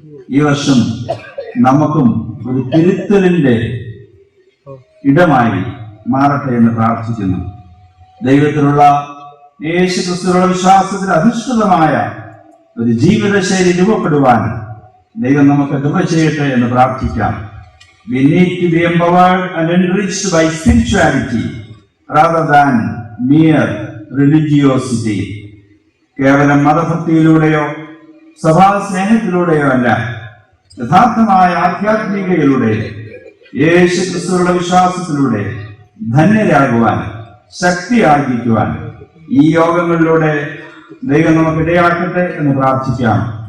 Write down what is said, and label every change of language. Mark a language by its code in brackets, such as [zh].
[ml] ഈ വർഷം നമുക്കും ഒരു തിരുത്തലിന്റെ ഇടമായി മാറട്ടെ എന്ന് പ്രാർത്ഥിക്കുന്നു. ദൈവത്തിലുള്ള യേശു ക്രിസ്തുവിലുള്ള വിശ്വാസത്തിൽ അധിഷ്ഠിതമായ ഒരു ജീവിതശൈലി രൂപപ്പെടുവാൻ ദൈവം നമുക്ക് കൃപ ചെയ്യട്ടെ എന്ന് പ്രാർത്ഥിക്കാം. [en] We need to be empowered and enriched by spirituality rather than mere religiosity. [ml] കേവലം മതഭക്തിയിലൂടെയോ സഭാ സ്നേഹത്തിലൂടെയോ അല്ല, യഥാർത്ഥമായ ആധ്യാത്മികതയിലൂടെ യേശു ക്രിസ്തുവിലുള്ള വിശ്വാസത്തിലൂടെ ധന്യരാകുവാൻ, ശക്തി ആർജിക്കുവാൻ ഈ യോഗങ്ങളിലൂടെ ദൈവം നമുക്ക് ഇടയാക്കട്ടെ എന്ന് പ്രാർത്ഥിക്കാം.